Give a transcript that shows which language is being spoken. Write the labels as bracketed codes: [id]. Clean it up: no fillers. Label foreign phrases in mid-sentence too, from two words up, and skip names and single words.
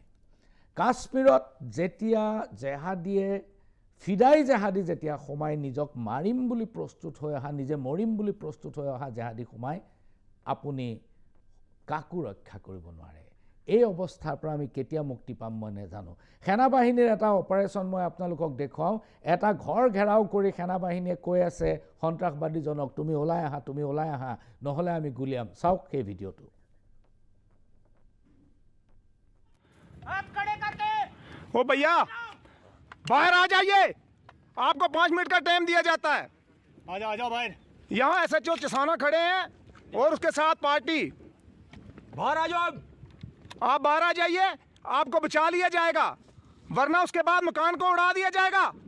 [as] কাশ্মীৰত যেতিয়া জেহাদীয়ে ফিদাই জেহাদী যেতিয়া সোমাই নিজক মাৰিম বুলি প্ৰস্তুত হৈ অহা, নিজে মৰিম বুলি প্ৰস্তুত হৈ অহা জেহাদী সোমাই, আপুনি কাকো ৰক্ষা কৰিব নোৱাৰে। এই অৱস্থাৰ পৰা আমি কেতিয়া মুক্তি পাম মই নাজানো। সেনাবাহিনীৰ এটা অপাৰেশ্যন মই আপোনালোকক দেখুৱাওঁ। এটা ঘৰ ঘেৰাও কৰি সেনাবাহিনীয়ে কৈ আছে সন্ত্ৰাসবাদীজনক, তুমি ওলাই আহা, তুমি ওলাই আহা, নহ'লে আমি গুলিয়াম। চাওক সেই ভিডিঅ'টো। [hi] ओ भैया बाहर आ जाइए, आपको 5 मिनट का टाइम दिया जाता है। आ जाओ बाहर। यहाँ SHO चिसाना खड़े हैं और उसके साथ पार्टी। बाहर आ जाओ, आप बाहर आ जाइए, आपको बचा लिया जाएगा, वरना उसके बाद मकान को उड़ा दिया जाएगा।